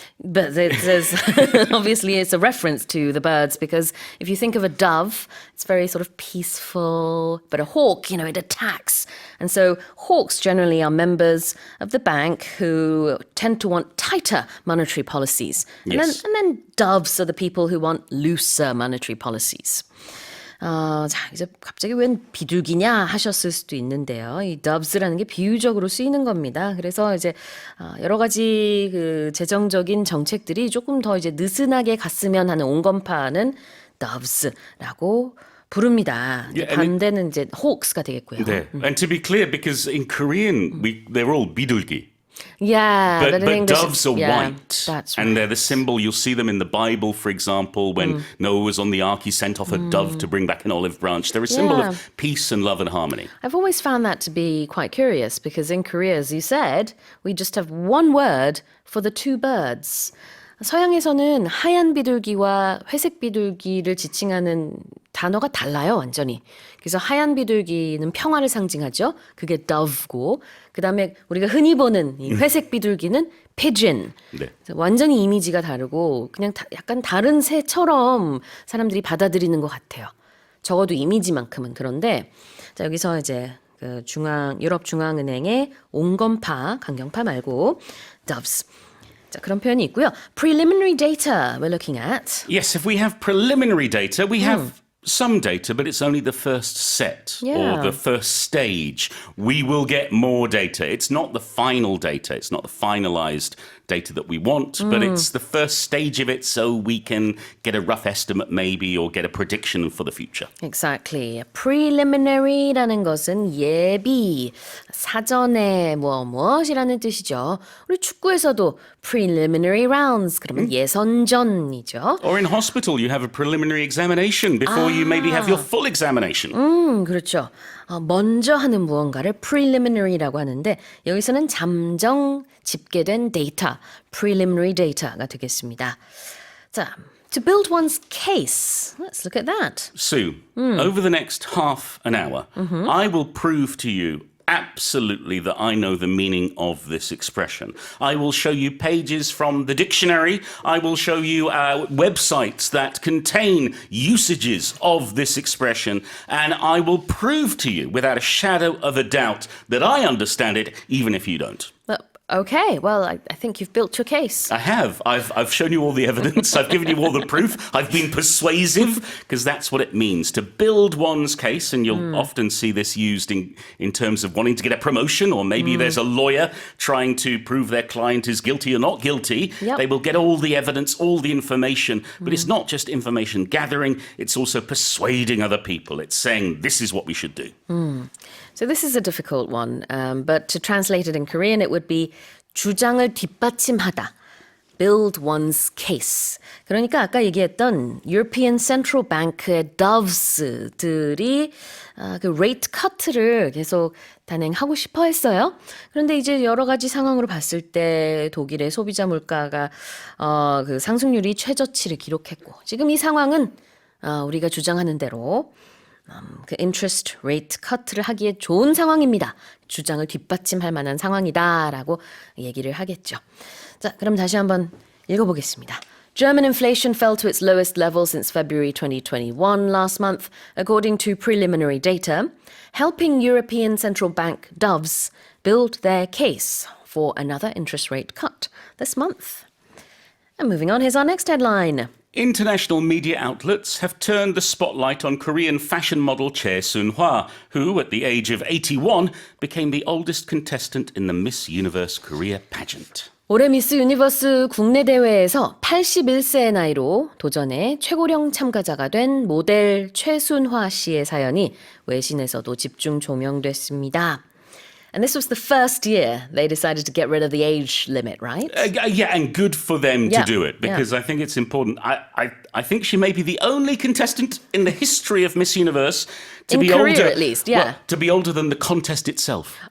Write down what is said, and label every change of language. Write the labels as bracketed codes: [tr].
[en] But there's obviously it's a reference to the birds, because if you think of a dove, it's very sort of peaceful, but a hawk, it attacks. And so hawks generally are members of the bank who tend to want tighter monetary policies. Yes. And then doves are the people who want looser monetary policies. [ko] 자, 이제 갑자기 웬 비둘기냐 하셨을 수도 있는데요. 이 doves라는 게 비유적으로 쓰이는 겁니다. 그래서 이제 여러 가지 그 재정적인 정책들이 조금 더 이제 느슨하게 갔으면 하는 온건파는 doves라고 부릅니다. 반대는 이제 hawks가 되겠고요. 네. [en] And to be clear, because in Korean, they're all 비둘기. Yeah, but in English, doves are white, that's right. and they're the symbol. You'll see them in the Bible, for example, when Noah was on the ark, he sent off a dove to bring back an olive branch. They're a symbol of peace and love and harmony. I've always found that to be quite curious, because in Korea, as you said, we just have one word for the two birds. [ko] 서양에서는 하얀 비둘기와 회색 비둘기를 지칭하는 단어가 달라요, 완전히. 그래서 하얀 비둘기는 평화를 상징하죠. 그게 dove고, 그 다음에 우리가 흔히 보는 이 회색 비둘기는 pageant. 네. 완전히 이미지가 다르고 그냥 약간 다른 새처럼 사람들이 받아들이는 것 같아요. 적어도 이미지만큼은. 그런데 자, 여기서 이제 그 유럽중앙은행의 온건파, 강경파 말고 doves. 자, 그런 표현이 있고요. [en] Preliminary data we're looking at. Yes, if we have preliminary data, we have some data, but it's only the first set or the first stage. We will get more data. It's not the final data. It's not the finalized data that we want, but it's the first stage of it, so we can get a rough estimate maybe or get a prediction for the future. Exactly. [ko] Preliminary라는 것은 예비, 사전에 무엇이라는 뜻이죠. 우리 축구에서도 preliminary rounds, 그러면 예선전이죠. [en] Or in hospital, you have a preliminary examination before you maybe have your full examination. [ko] 그렇죠. 먼저 하는 무언가를 preliminary라고 하는데 여기서는 잠정 집계된 데이터, preliminary data가 되겠습니다. [en] 자, to build one's case. Let's look at that. Sue, over the next half an hour, I will prove to you absolutely that I know the meaning of this expression. I will show you pages from the dictionary. I will show you websites that contain usages of this expression. And I will prove to you without a shadow of a doubt that I understand it, even if you don't. Okay, well, I think you've built your case. I have. I've shown you all the evidence. I've given you all the proof. I've been persuasive, because that's what it means to build one's case. And you'll often see this used in terms of wanting to get a promotion, or maybe there's a lawyer trying to prove their client is guilty or not guilty. Yep. They will get all the evidence, all the information. But it's not just information gathering. It's also persuading other people. It's saying, this is what we should do. So this is a difficult one, but to translate it in Korean, it would be [ko] 주장을 뒷받침하다. [en] Build one's case. [ko] 그러니까 아까 얘기했던 European Central Bank의 doves들이 그 rate cut를 계속 단행하고 싶어 했어요. 그런데 이제 여러 가지 상황으로 봤을 때 독일의 소비자 물가가 그 상승률이 최저치를 기록했고, 지금 이 상황은 우리가 주장하는 대로 그 interest rate cut를 하기에 좋은 상황입니다. 주장을 뒷받침할 만한 상황이다라고 얘기를 하겠죠. 자, 그럼 다시 한번 읽어보겠습니다. [en] German inflation fell to its lowest level since February 2021 last month, according to preliminary data, helping European Central Bank doves build their case for another interest rate cut this month. And moving on, here's our next headline. International media outlets have turned the spotlight on Korean fashion model Choi Soon-hwa, who, at the age of 81, became the oldest contestant in the Miss Universe Korea pageant. [ko] 올해 미스 유니버스 국내 대회에서 81세의 나이로 도전에 최고령 참가자가 된 모델 최순화 씨의 사연이 외신에서도 집중 조명됐습니다. [en] And this was the first year they decided to get rid of the age limit, right? Yeah, and good for them to do it because I think it's important. I think she may be the only contestant in the history of Miss Universe to In be Korea, older, at least, yeah. well, to be older than the contest itself.